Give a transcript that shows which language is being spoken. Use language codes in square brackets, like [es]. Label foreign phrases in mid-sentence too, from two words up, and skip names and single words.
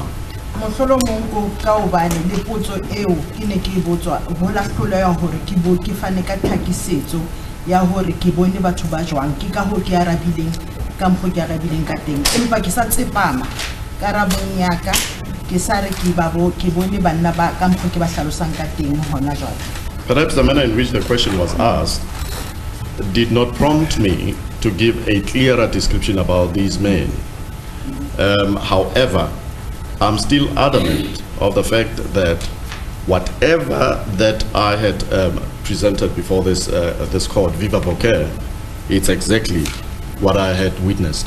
[st] mohlolo mongo ka obane le potso eo ke ne ke botswa ho la hloleha hore ke fane ka tlhakisetso ya hore ke bone batho ba jwang ke ka ho ke arabileng ka mpho ke arabileng ka teng empa ke sa tsepama karabong ya ka ke sa re ke bone banna ba ka mpho ke ba hlalosang ka teng hona jwale. [en] Perhaps the manner in which the question was asked did not prompt me to give a clearer description about these men. However, I'm still adamant of the fact that whatever that I had presented before this court, Viva Bokeh, it's exactly what I had witnessed.